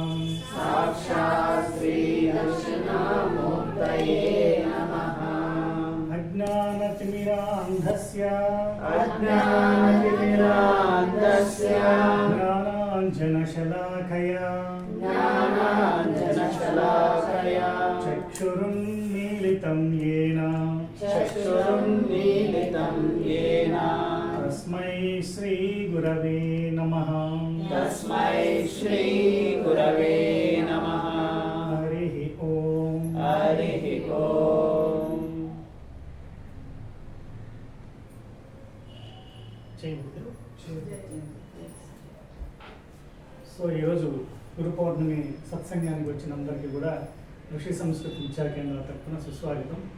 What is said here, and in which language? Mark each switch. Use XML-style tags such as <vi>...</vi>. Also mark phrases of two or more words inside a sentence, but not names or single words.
<sa>अज्ञानतिमिरान्धस्य ज्ञानाञ्जनशलाकया चक्षुरुन्मीलितं येन तस्मै श्री गुरवे नमः। हरिः ओम।</sa> <te>సో ఈరోజు గురు పౌర్ణమి సత్సంగానికి వచ్చిన అందరికీ కూడా ఋషి సంస్కృతి విద్యా కేంద్రం తరఫున సుస్వాగతం.</te>